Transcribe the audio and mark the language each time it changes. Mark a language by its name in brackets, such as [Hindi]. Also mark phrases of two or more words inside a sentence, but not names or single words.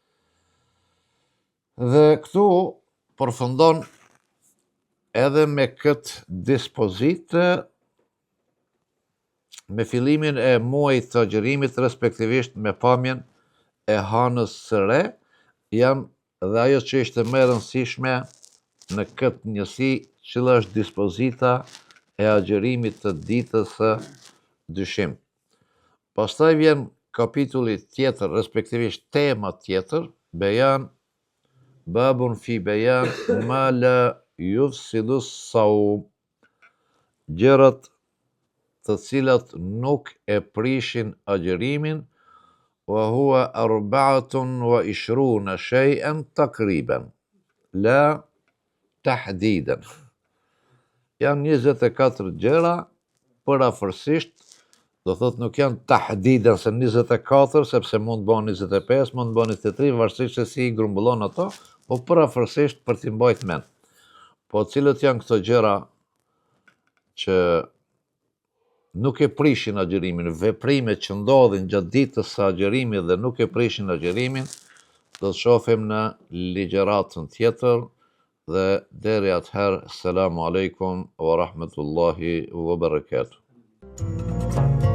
[Albanian] Dhe këtu përfundon edhe me këtë dispozitë me fillimin e muajit të agjërimit, respektivisht me pamjen e hanës së re, janë dhe ajo që ishte më e rëndësishme në këtë njësi, cila është dispozita e agjërimit të ditës së dyshim. Pastaj vjen kapitulli tjetër, respektivisht tema tjetër, bejan, [Arabic] باب في بيان ما لا يفسد الصوم, [Albanian] gjërat të cilat nuk e prishin agjërimin, [Arabic] وهو 24 شيئا تقريبا لا تحديدا. [Albanian] Janë 24 gjëra përafërsisht, do thot nuk janë tahdidan se 24, sepse mund të bëhen 25, mund të bëhen 23, varësisht se si i grumbullon ato, po përafërsisht për t'i mbajt mend. Po cilët janë këto gjëra që nuk e prishin agjërimin, veprimet që ndodhin gjatë ditës së agjërimit dhe nuk e prishin agjërimin, do të shohim në ligjëratën tjetër, dhe deri atëherë, [Arabic] السلام عليكم ورحمة الله وبركاته.